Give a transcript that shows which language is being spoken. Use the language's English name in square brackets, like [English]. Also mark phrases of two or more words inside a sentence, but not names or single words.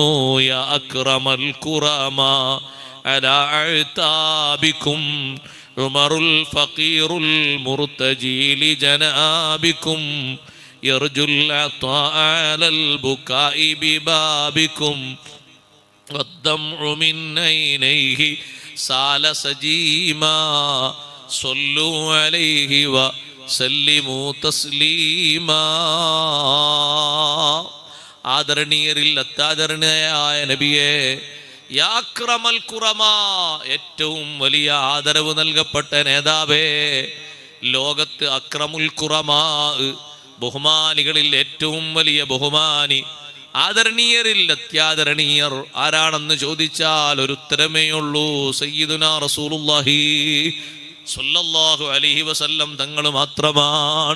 [Arabic] يا أكرم الكرماء على أعتابكم عمر الفقير المرتجي لجنابكم يرجو العطاء على البكاء ببابكم والدمع من عينيه سال سجيما صلوا عليه وسلموا تسليما. [Malayalam] ആദരണീയരിൽ അത്യാദരണീയനായ നബിയെ, [Arabic] يا أكرم الكرماء, [Malayalam] ഏറ്റവും വലിയ ആദരവ് നൽകപ്പെട്ട നേതാവേ, ലോകത്ത് [Arabic] أكرم الكرماء, [Malayalam] ബഹുമാനികളിൽ ഏറ്റവും വലിയ ബഹുമാനി, ആദരണീയരിൽ അത്യാദരണീയർ ആരാണെന്ന് ചോദിച്ചാൽ ഒരു ഉത്തരമേ ഉള്ളൂ, [Arabic] سيدنا رسول الله صلى الله عليه وسلم [Malayalam] തങ്ങൾ മാത്രമാണ്.